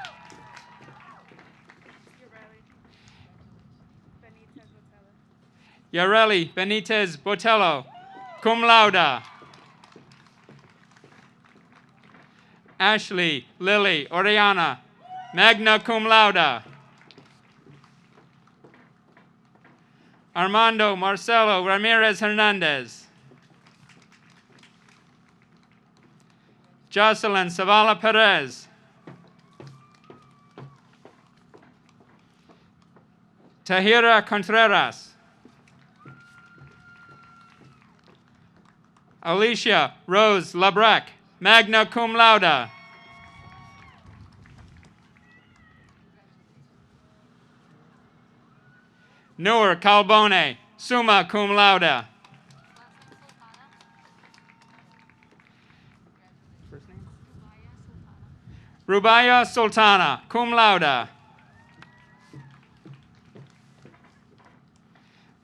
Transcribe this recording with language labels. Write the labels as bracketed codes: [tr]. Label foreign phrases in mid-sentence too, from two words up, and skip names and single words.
[en] Yareli Benitez Botello, [la] cum laude. [en] Ashley Lily Oriana, [la] magna cum laude. [en] Armando Marcelo Ramirez Hernandez. Jocelyn Zavala Perez. Tahira Contreras. Alicia Rose Labrec, [la] magna cum laude. [en] Noor Calbone, [la] summa cum laude. [en] Rubaya Sultana, [la] cum laude.